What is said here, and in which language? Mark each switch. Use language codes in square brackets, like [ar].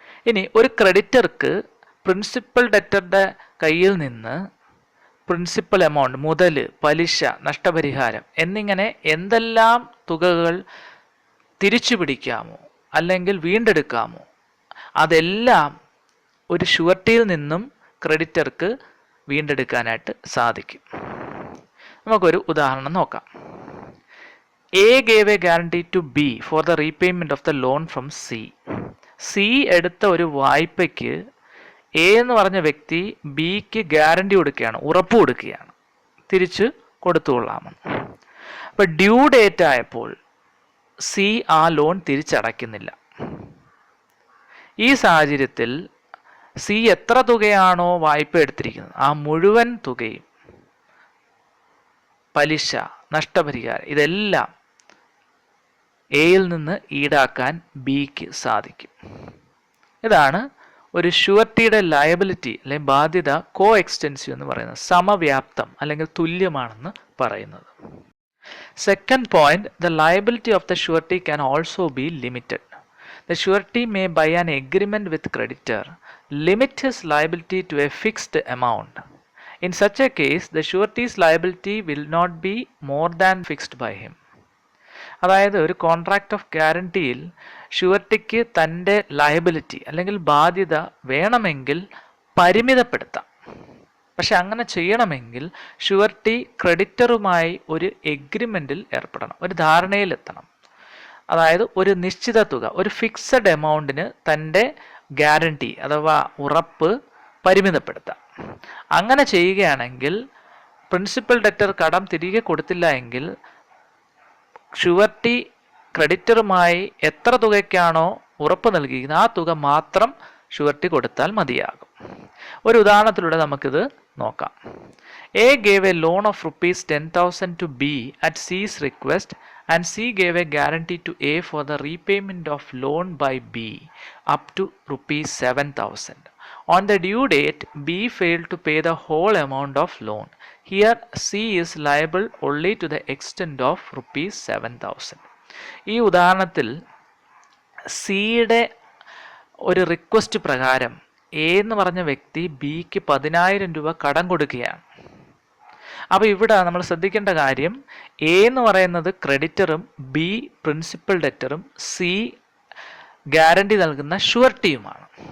[ml] ഇനി ഒരു ക്രെഡിറ്റർക്ക് പ്രിൻസിപ്പൽ ഡെറ്ററുടെ കയ്യിൽ നിന്ന് പ്രിൻസിപ്പൽ എമൗണ്ട്, മുതൽ, പലിശ, നഷ്ടപരിഹാരം എന്നിങ്ങനെ എന്തെല്ലാം തുകകൾ തിരിച്ചു പിടിക്കാമോ അല്ലെങ്കിൽ വീണ്ടെടുക്കാമോ അതെല്ലാം ഒരു ഷുവർട്ടിയിൽ നിന്നും ക്രെഡിറ്റർക്ക് വീണ്ടെടുക്കാനായിട്ട് സാധിക്കും. നമുക്കൊരു ഉദാഹരണം നോക്കാം. [en] A gave a guarantee to B for the repayment of the loan from C. [ml] C എടുത്ത ഒരു വായ്പയ്ക്ക് A എന്ന് പറഞ്ഞ വ്യക്തി Bക്ക് ഗ്യാരണ്ടി കൊടുക്കുകയാണ്, ഉറപ്പ് കൊടുക്കുകയാണ്, തിരിച്ച് കൊടുത്തുകൊള്ളാമെന്ന്. അപ്പോൾ ഡ്യൂ ഡേറ്റ് ആയപ്പോൾ C ആ ലോൺ തിരിച്ചടയ്ക്കുന്നില്ല. ഈ സാഹചര്യത്തിൽ C എത്ര തുകയാണോ വായ്പ എടുത്തിരിക്കുന്നത് ആ മുഴുവൻ തുകയും, പലിശ, നഷ്ടപരിഹാരം, ഇതെല്ലാം എയിൽ നിന്ന് ഈടാക്കാൻ ബിക്ക് സാധിക്കും. ഇതാണ് ഒരു ഷുവർട്ടിയുടെ ലയബിലിറ്റി അല്ലെങ്കിൽ ബാധ്യത കോ എക്സ്റ്റെൻസീവ് എന്ന് പറയുന്നത്, സമവ്യാപ്തം അല്ലെങ്കിൽ തുല്യമാണെന്ന് പറയുന്നത്. [en] Second point, the liability of the surety can also be limited. The surety may, by an agreement with creditor, limit his liability to a fixed amount. In such a case, the surety's liability will not be more than fixed by him. [ml] അതായത് ഒരു contract of ഗ്യാരണ്ടിയിൽ ഷുവർട്ടിക്ക് തൻ്റെ liability അല്ലെങ്കിൽ ബാധ്യത വേണമെങ്കിൽ പരിമിതപ്പെടുത്താം. പക്ഷെ അങ്ങനെ ചെയ്യണമെങ്കിൽ surety ക്രെഡിറ്ററുമായി ഒരു എഗ്രിമെൻറ്റിൽ ഏർപ്പെടണം, ഒരു ധാരണയിലെത്തണം. അതായത് ഒരു നിശ്ചിത തുക, ഒരു ഫിക്സഡ് എമൗണ്ടിന് തൻ്റെ ഗ്യാരണ്ടി അഥവാ ഉറപ്പ് പരിമിതപ്പെടുത്താം. അങ്ങനെ ചെയ്യുകയാണെങ്കിൽ പ്രിൻസിപ്പൽ ഡെറ്റർ കടം തിരികെ കൊടുത്തില്ല എങ്കിൽ ഷുവർട്ടി ക്രെഡിറ്ററുമായി എത്ര തുകയ്ക്കാണോ ഉറപ്പ് നൽകിയിരിക്കുന്നത് ആ തുക മാത്രം ഷുവർട്ടി കൊടുത്താൽ മതിയാകും. ഒരു ഉദാഹരണത്തിലൂടെ നമുക്കിത് നോക്കാം. [en] A gave a loan of rupees 10,000 to B at C's request and C gave a guarantee to A for the repayment of loan by B up to rupees 7,000. On the due date, B failed to pay the whole amount of loan. Here C is liable only to the extent of rupees 7,000. [ml] ഈ ഉദാഹരണത്തിൽ സിയുടെ ഒരു request പ്രകാരം A എന്ന് പറഞ്ഞ വ്യക്തി ബിക്ക് 10,000 രൂപ കടം കൊടുക്കുകയാണ്. അപ്പോൾ ഇവിടെ നമ്മൾ ശ്രദ്ധിക്കേണ്ട കാര്യം, എ എന്ന് പറയുന്നത് ക്രെഡിറ്ററും ബി പ്രിൻസിപ്പൽ ഡെറ്ററും സി ഗ്യാരണ്ടി നൽകുന്ന ഷുവർട്ടിയുമാണ്.